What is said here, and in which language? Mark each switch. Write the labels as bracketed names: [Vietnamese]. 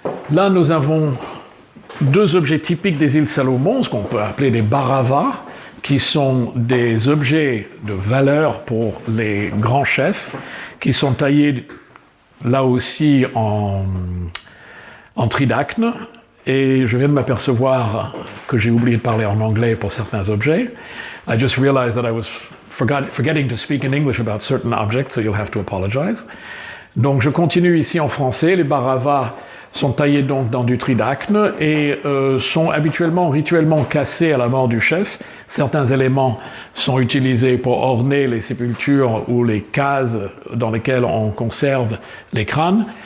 [French] Là, nous avons 2 objets typiques des îles Salomon, ce qu'on peut appeler des baravas, qui sont des objets de valeur pour les grands chefs, qui sont taillés là aussi en tridacne. Et je viens de m'apercevoir que j'ai oublié de parler en anglais pour certains objets. [English] I just realized that I was forgetting to speak in English about certain objects, so you'll have to apologize. [French] Donc je continue ici en français. Les baravas sont taillés donc dans du tridacne et sont habituellement, rituellement cassés à la mort du chef. Certains éléments sont utilisés pour orner les sépultures ou les cases dans lesquelles on conserve les crânes.